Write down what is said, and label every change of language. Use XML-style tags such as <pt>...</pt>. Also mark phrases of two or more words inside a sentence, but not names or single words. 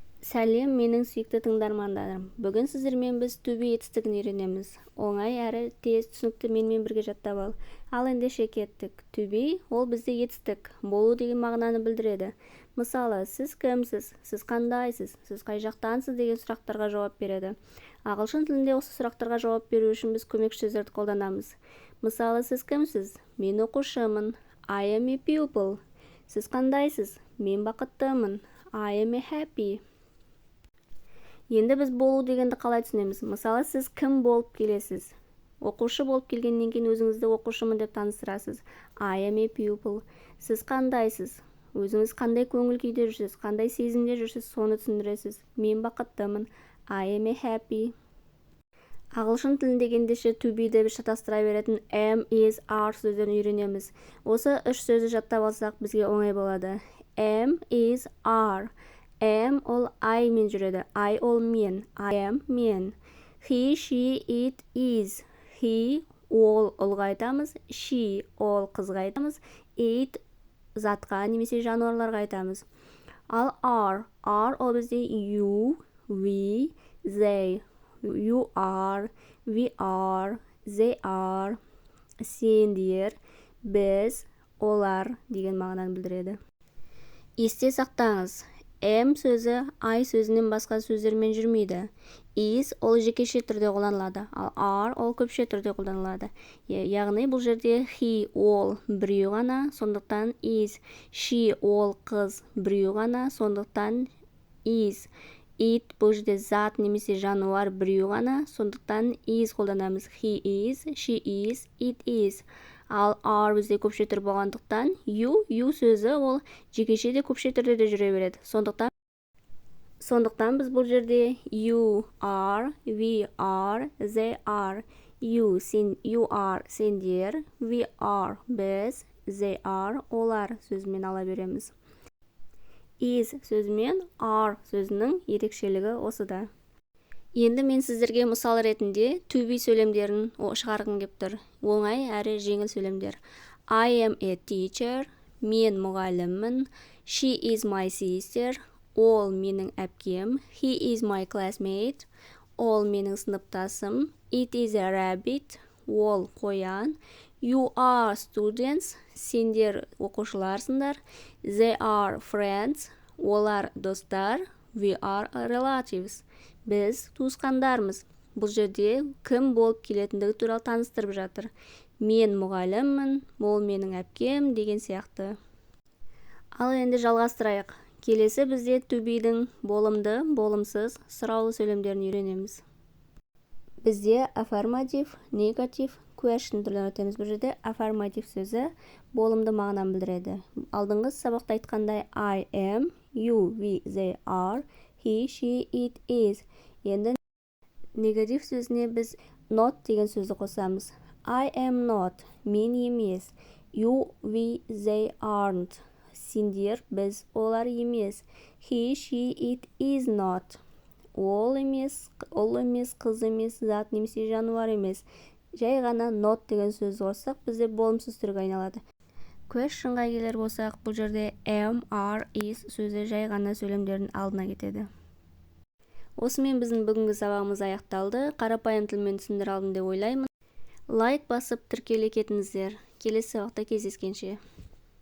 <kk>Сәлем, менің сүйікті тыңдармандарым. Бүгін сіздермен біз</kk> <en>to be</en> <kk>етістігін үйренеміз. Оңай әрі тез түсінікті менімен бірге жаттап ал. Ал ендеше кеттік.</kk> <en>To be</en> <kk>ол бізде етістік, болу деген мағынаны білдіреді. Мысалы, сіз кімсіз, сіз қандайсыз, сіз қай жақтансыз деген сұрақтарға жауап береді. Ағылшын тілінде осы сұрақтарға жауап беру үшін біз көмекші сөздерді қолданамыз. Мысалы, сіз кімсіз? Мен оқушымын.</kk> <en>I am a pupil.</en> <kk>Сіз қандайсыз? Мен бақыттымын.</kk> <en>I am a happy.</en> <kk>Енді біз болу дегенді қалай түсінеміз? Мысалы, сіз кім болып келесіз? Оқушы болып келгеннен кейін өзіңізді оқушымын деп таныстырасыз.</kk> <en>I am a pupil.</en> <kk>Сіз қандайсыз? Өзіңіз қандай көңіл күйде жүрсіз, қандай сезімде жүрсіз, соны түсіндіресіз. Мен бақыттымын.</kk> <en>I am a happy.</en> <kk>Ағылшын тілінде ендеше</kk> <en>to be-</en> <kk>ді шатастыра беретін</kk> <en>am, is, are</en> <kk>сөздерін үйренеміз. Осы үш сөзді жаттап алсақ, бізге оңай болады.</kk> <en>Am, is, are.</en> <kk>Am ол I мен жүреді. I ол мен.</kk> <en>I am мен. He, she, it, is.</en> <kk>He ол ұлға айтамыз. She ол қызға айтамыз. It затқа немесе жануарларға айтамыз. Ал are ол бізде</kk> <en>you, we, they. You are, we are, they are.</en> <kk>Сендер, біз, олар деген мағынаны білдіреді. Есте сақтаңыз. Am сөзі I сөзінен басқа сөздермен жүрмейді. Is ол жекеше түрде қолданылады, ал are ол көпше түрде қолданылады. Яғни бұл жерде he ол біреу ғана, сондықтан is. She ол қыз біреу ғана, сондықтан is. It бұл жерде зат немесе жануар біреу ғана, сондықтан is қолданамыз.</kk> <en>He is, she is, it is.</en> <kk>Ал are бізде көпше түр болғандықтан you сөзі ол жекеше де көпше түрде де жүре береді. Сондықтан біз бұл жерде</kk> <en>you are, we are, they are. You are</en> <kk>сендер,</kk> <en>we are</en> <kk>біз,</kk> <en>they are</en> <kk>олар сөзімен ала береміз. Is сөзімен are сөзінің ерекшелігі осыда. Енді мен сіздерге мысал ретінде</kk> <en>to be</en> <kk>сөйлемдерін шығарғым кеп тұр. Оңай әрі жеңіл сөйлемдер.</kk> <en>I am a teacher.</en> <kk>Мен мұғаліммін.</kk> <en>She is my sister.</en> <kk>Ол менің әпкем.</kk> <en>He is my classmate.</en> <kk>Ол менің сыныптасым.</kk> <en>It is a rabbit.</en> <kk>Ол қоян.</kk> <en>You are students.</en> <kk>Сендер оқушыларсыңдар.</kk> <en>They are friends.</en> <kk>Олар достар.</kk> <en>We are relatives.</en> <kk>Біз туысқандармыз. Бұл жерде кім болып келетіндігі туралы таныстырып жатыр. Мен мұғаліммін, ол менің әпкем деген сияқты. Ал енді жалғастырайық. Келесі бізде</kk> <en>to be-</en> <kk>дің болымды, болымсыз, сұраулы сөйлемдерін үйренеміз. Бізде</kk> <en>affirmative, negative, question</en> <kk>түрлерін өтеміз. Бұл жерде affirmative сөзі болымды мағынаны білдіреді. Алдыңғы сабақта айтқандай</kk> <en>I am, you, we, they are, he, she, it, is.</en> <kk>Енді негатив сөзіне біз not деген сөзді қосамыз.</kk> <en>I am not,</en> <kk>мен емес.</kk> <en>You, we, they aren't.</en> <kk>Сендер, біз, олар емес.</kk> <en>He, she, it is not.</en> <kk>Ол емес, қыз емес, зат немесе жануар емес. Жай ғана not деген сөзді қоссақ, бізде болымсыз түрге айналады. Questionға келер болсақ, бұл жерде</kk> <en>am, are, is</en> <kk>сөзі жай ғана сөйлемдердің алдына кетеді. Осымен біздің бүгінгі сабағымыз аяқталды. Қарапайым тілмен түсіндіре алдым деп ойлаймын. Лайк басып тіркеле кетіңіздер. Келесі сабақта кездескенше.</kk>